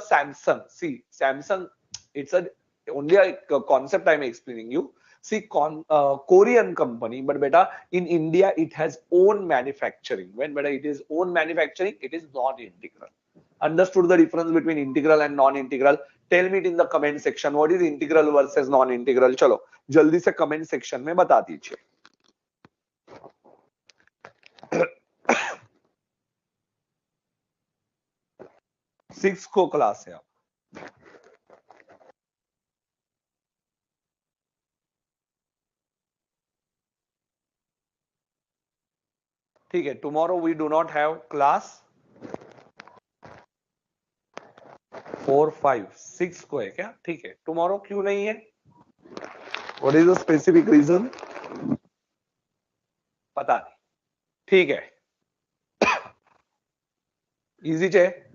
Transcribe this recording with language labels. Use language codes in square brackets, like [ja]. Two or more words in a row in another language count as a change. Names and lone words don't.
[en] Samsung, see Samsung, it's a only a concept I'm explaining you. See, Korean company, but beta in India it has own manufacturing. When beta it is own manufacturing, it is non-integral. Understood the difference between integral and non-integral? Tell me it in the comment section, what is integral versus non-integral? [hi] चलो जल्दी से [en] comment section [hi] में बता दीजिए। 6 को क्लास है। ठीक है, [en] tomorrow we do not have class. [hi] 4, 5, 6 को है क्या? ठीक है, टुमारो क्यों नहीं है? [en] what is the specific reason? [hi] पता नहीं। ठीक है, इजी है।